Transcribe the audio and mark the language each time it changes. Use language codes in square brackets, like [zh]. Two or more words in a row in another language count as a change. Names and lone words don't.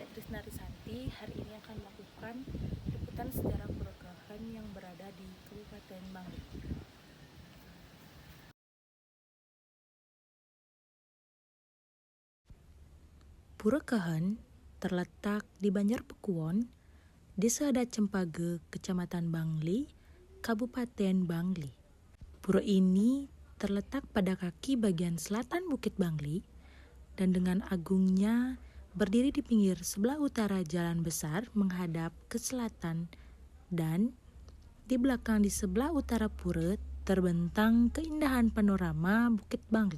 [id] Narisanti. Hari ini akan melakukan liputan sejarah Purekahan yang berada di Kabupaten Bangli. Purekahan terletak di Banjarpekuwon, Desa Adat Cempage, Kecamatan Bangli, Kabupaten Bangli. Pura ini terletak pada kaki bagian selatan Bukit Bangli dan dengan agungnya berdiri di pinggir sebelah utara jalan besar menghadap ke selatan, dan di belakang di sebelah utara pura terbentang keindahan panorama Bukit Bangli.